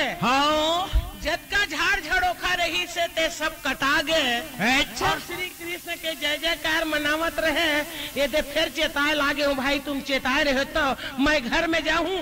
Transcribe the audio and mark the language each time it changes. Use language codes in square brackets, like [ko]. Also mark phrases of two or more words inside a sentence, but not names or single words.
[hne] जतका झाड़ झड़ोखा रही से ते सब कटा गे। और श्री कृष्ण के जय जयकार मनावत रहे। ये दे फिर चेताए लागे हूँ भाई, तुम चेताए रहे तो मैं घर में जाऊँ।